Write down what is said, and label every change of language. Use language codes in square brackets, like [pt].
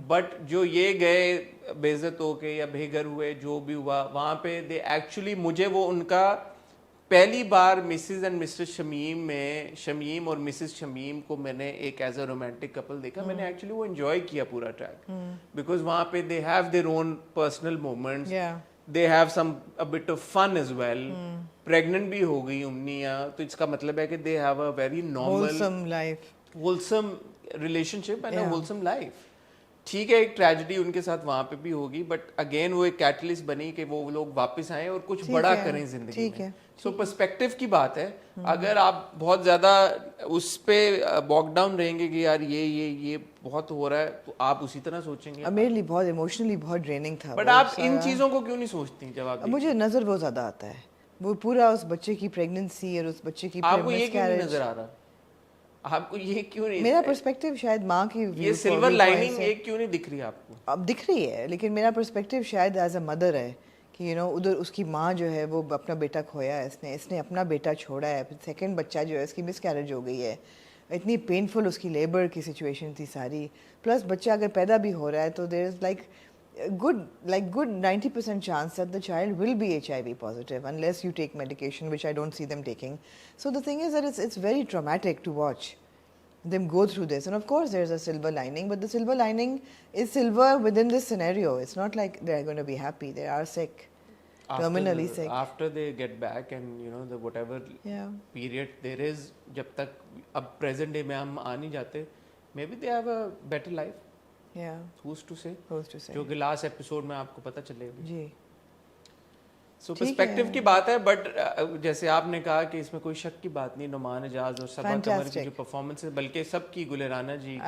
[hi] But जो ये गए बेइज्जत होके या बेघर हुए, जो भी हुआ वहाँ पे, दे एक्चुअली, मुझे वो उनका पहली बार मिसेस एंड मिस्टर शमीम में, शमीम और मिसेस शमीम को मैंने एक एज अ रोमांटिक कपल देखा, मैंने एक्चुअली वो एंजॉय किया पूरा ट्रैक, बिकॉज वहाँ पे [en] They have their own personal moments, they have a bit of fun as well. [hi] Pregnant भी हो गई उम्निया, तो इसका मतलब है कि [en] they have a very normal wholesome relationship and a wholesome life. [hi] ठीक है, एक ट्रेजेडी उनके साथ वहाँ पे भी होगी, बट अगेन वो एक कैटलिस्ट बनी कि वो लोग वापस आए और कुछ बड़ा करें जिंदगी में। सो पर्सपेक्टिव की बात है। अगर आप बहुत ज़्यादा उस पे बॉक डाउन रहेंगे कि यार ये बहुत हो रहा है, तो आप उसी तरह सोचेंगे। मेरे लिए बहुत इमोशनली बहुत ड्रेनिंग था। बट आप इन चीज़ों को क्यों नहीं सोचती जब आप? मुझे नज़र वो ज़्यादा आता है, वो पूरा उस बच्चे की प्रेगनेंसी और उस बच्चे की, आपको ये क्यों नहीं नजर आ रहा? आपको ये क्यों नहीं? मेरा पर्सपेक्टिव शायद माँ की ये सिल्वर लाइनिंग ये क्यों नहीं दिख रही आपको? अब दिख रही है, लेकिन मेरा पर्सपेक्टिव शायद [en] as a mother [hi] है कि उधर उसकी माँ जो है वो अपना बेटा खोया है, इसने अपना बेटा छोड़ा है, सेकंड बच्चा जो है इसकी मिसकैरेज हो गई है, इतनी पेनफुल उसकी लेबर की सिचुएशन थी सारी, प्लस बच्चा अगर पैदा भी हो रहा है तो [en] There is like good 90% chance that the child will be HIV positive unless you take medication, which I don't see them taking. So the thing is that it's very traumatic to watch. them go through this. And of course there's a silver lining, but the silver lining is silver within this scenario. It's not like they're going to be happy. They are sick, terminally sick. After they get back and you know the whatever Yeah. period there is, [hi] जब तक अब present day में हम आ नहीं जाते, [en] maybe they have a better life. Yeah. Who's to say? Who's to say? [hi] जो कि last episode में आपको पता चलेगा. जी. So perspective की बात है, but जैसे आपने कहा कि इसमें कोई शक की बात नहीं, नुमान एजाज और सबा कमर की जो परफॉर्मेंस है, बल्कि सबकी, गुल राना जी की,